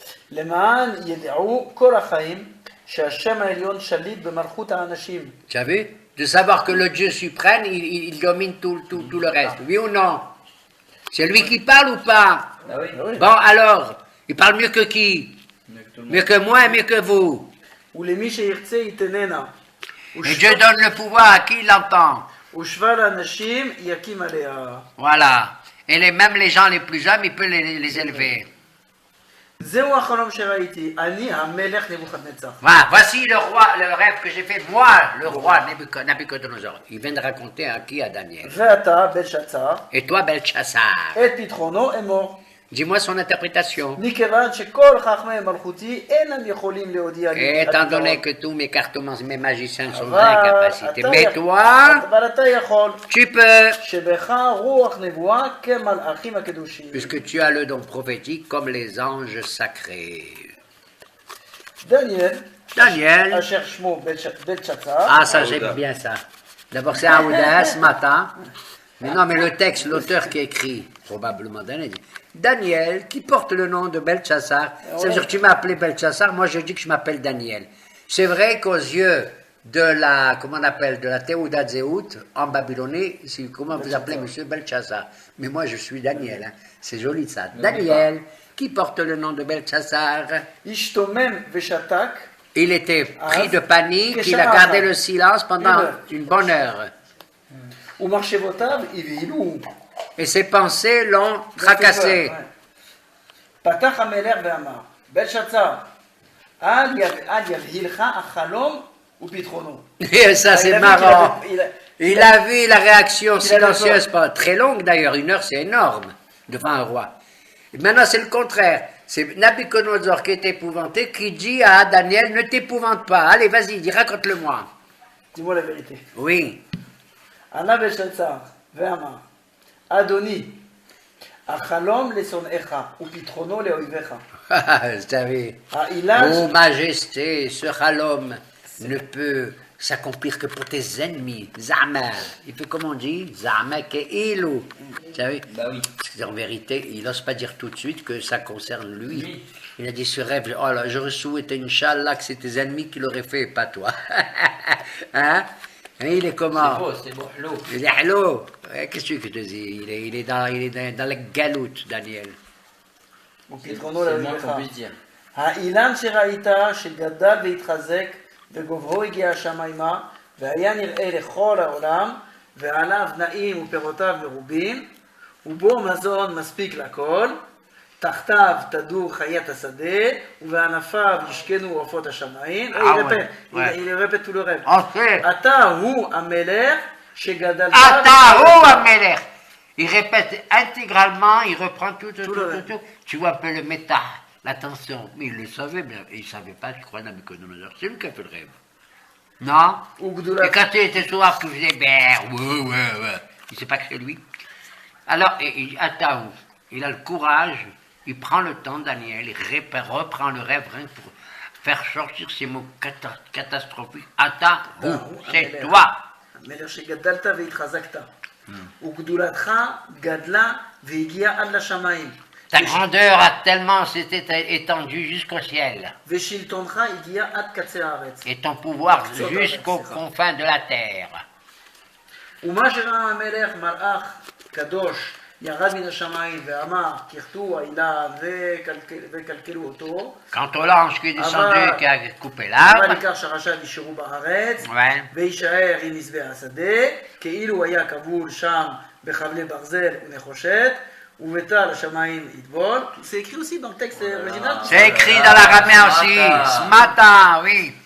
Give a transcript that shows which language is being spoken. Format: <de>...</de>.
<he>למען ידעו כל החיים שהשם העליון שליט במלכות האנשים.</he> <fr>Tu as vu? De savoir que le Dieu suprême, il domine tout le reste. Oui ou non? C'est lui qui parle ou pas? Ah oui. Bon, alors, il parle mieux que qui? Mieux que tout le Mieux que moi et mieux que vous.</fr> <he>ולמי שירצה יתננה.</he> <fr>Et Dieu donne le pouvoir à qui il l'entend.</fr> <he>ושבע לאנשים יקים עליה.</he> <fr>Voilà. Et même les gens les plus hommes, il peut les élever.</fr> <he>זהו החלום שראיתי, אני המלך נבוכדנצר.</he> <fr>Voilà. Voici le rêve que j'ai fait, moi, le roi Nabuchodonosor. Il vient de raconter à qui? À Daniel.</fr> <he>ואתה, בלשאצר,</he> <fr>Et toi, Belchassar,</fr> <he>את פתחונו אמור.</he> <fr>dis-moi son interprétation.</fr> <he>מכיוון שכל חכמי מלכותי אינם יכולים להודיע לי.</he> <fr>Étant donné que tous mes cartomants, mes magiciens sont</fr> <he>אבל</he> <fr>incapacités.</fr> <he>אתה</he> <fr>Mais</fr> <he>יכול-</he> <fr>toi,</fr> <he>אבל אתה יכול.</he> <fr>tu peux.</fr> <he>שבך רוח נבואה כמלאכים הקדושים.</he> <fr>Puisque tu as le don prophétique comme les anges sacrés.</fr> <he>דניאל,</he> <fr>Daniel.</fr> <he>אשר שמו בלשאצר,</he> <fr>Ah, ça, j'aime bien ça. D'abord, c'est Aouda ce matin. Mais non, mais le texte, l'auteur qui écrit, probablement Daniel, dit Daniel, qui porte le nom de Belchassar. Ça veut dire que tu m'as appelé Belchassar, moi je dis que je m'appelle Daniel. C'est vrai qu'aux yeux de la, comment on appelle, de la Théouda Zéout, en Babylonie, comment vous appelez monsieur Belchassar? Mais moi je suis Daniel, hein. C'est joli ça. Daniel, qui porte le nom de Belchassar.</fr> <he>השתומם ושתק,</he> <fr>Il était pris de panique, Qu'est-ce il a que ça gardé va? le silence pendant Une heure. une bonne heure.</fr> <he>ומחשבותיו הבהילו.</he> <fr>Et ses pensées l'ont tracassé.</fr> <he>פתח המלך ואמר, בלשאצר, אל יבהילך החלום ופתחונו.</he> <fr>Et ça, c'est marrant. Il a vu la réaction silencieuse, pas très longue d'ailleurs, une heure, c'est énorme, devant un roi. Et maintenant, c'est le contraire. C'est Nabuchodonosor qui est épouvanté, qui dit à Daniel, ne t'épouvante pas. Allez, vas-y, dis, raconte-le-moi. dis-moi la vérité. Oui.</fr> <he>ענה בלשאצר ואמר, אדוני, החלום לשונאיך ופתחונו לאויביך.</he> <fr>Vous savez,</fr> <he>האילן</he> <fr>ô majesté, ce halom ne peut s'accomplir que pour tes ennemis. Zama. Il fait comme on dit,</fr> <he>Zama ke'ilu.</he> <fr>Vous savez, Bah oui. parce qu'en vérité, il n'ose pas dire tout de suite que ça concerne lui. Oui. Il a dit ce rêve, oh là, j'aurais souhaité, Inch'Allah, que c'est tes ennemis qui l'auraient fait, pas toi. Hein? Et il est comment? C'est beau, l'eau. Il est allô? Ouais, qu'est-ce que je te dis? Il est dans la galoute, Daniel. C'est</fr> <he>ופתחונו</he> <fr>le moins qu'on puisse dire.</fr> <he>האילן שראית שגדל והתחזק וגובהו הגיע השמיימה והיה נראה לכל העולם ועליו נעים ופירותיו מרובים ובו מזון מספיק לכל תחתיו תדור חיית השדה ובענפיו ישכנו עופות השמיים.</he> <fr>il répète tout le rêve. Enfin,</fr> <he>אתה הוא המלך שגדלת Atahu Amelech.</he> <fr>Il répète intégralement, il reprend tout. le Tu vois un peu le méta, l'attention. Mais il le savait, mais il ne savait pas, je crois, Nabuchodonosor. C'est lui qui a fait le rêve. Non? Et quand il était soir, qu'il faisait ouais. Il ne sait pas que c'est lui. Alors, Atahu, il a le courage il prend le temps, Daniel, il reprend le rêve rien que pour faire sortir ces mots catastrophiques. Attends, c'est toi.</fr> <he>המלך שגדלת והתחזקת. וגדולתך גדלה והגיעה עד לשמיים.</he> <fr>Ta grandeur a tellement s'était étendue jusqu'au ciel.</fr> <he>ושלטונך הגיע עד קצה הארץ.</he> <fr>Et ton pouvoir jusqu'aux confins de la terre.</fr> <he>ומה שראה המלך מלאך קדוש ירד מן השמיים ואמר כחתו האלה וקלקלו אותו.</he> <fr>Quant au l'ange qui est descendu et qui a coupé</fr> <he>אבל</he> <fr>l'arbre,</fr> <he>עיקר שרשיו יישארו בארץ</he> <fr>ouais,</fr> <he>ויישאר עם מזבח השדה כאילו היה כבול שם בחבלי ברזל ונחושת ובתל השמיים יטבול.</he> <fr>C'est écrit aussi dans le texte original. c'est écrit dans l'araméen aussi, ce matin, oui.</fr>